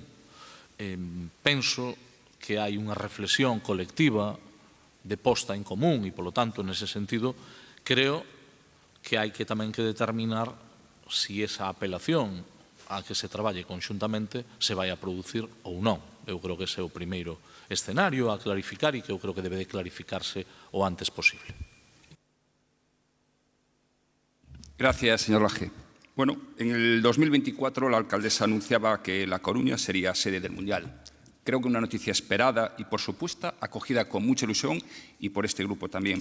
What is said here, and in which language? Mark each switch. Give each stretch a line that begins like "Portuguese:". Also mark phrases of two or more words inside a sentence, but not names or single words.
Galician: Penso que hai unha reflexión colectiva de posta en común e, polo tanto, nese sentido, creo que hai que tamén que determinar si esa apelación a que se traballe conxuntamente se vai a producir ou non. Eu creo que ese é o primeiro escenario a clarificar e que eu creo que debe de clarificarse o antes posible.
Spanish: Gracias, señor Laje. Bueno, en el 2024 la alcaldesa anunciaba que La Coruña sería sede del Mundial. Creo que una noticia esperada y, por supuesto, acogida con mucha ilusión y por este grupo también.